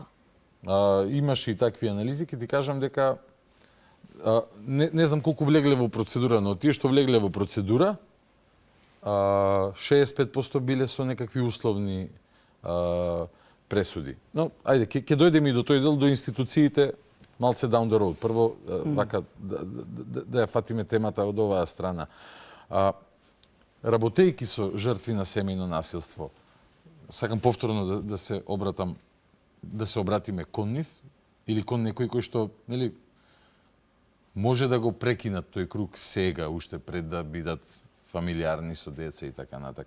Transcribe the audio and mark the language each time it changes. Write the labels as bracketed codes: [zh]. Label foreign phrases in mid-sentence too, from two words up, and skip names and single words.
[mk] Имаше и такви анализи, ќе ти кажам дека не знам колку влегле во процедура, но тие што влегле во процедура, 65% биле со некакви условни пресуди. Но, ајде, ќе дојдеме и до тој дел, до институциите, малце [en] down the road. [mk] Прво, вака, да ја фатиме темата од оваа страна. Работејќи со жртви на семејно насилство, сакам повторно да се обратиме кон нив или кон некој кој што, нели, може да го прекинат тој круг сега, уште пред да бидат фамилиарни со деца и така натак.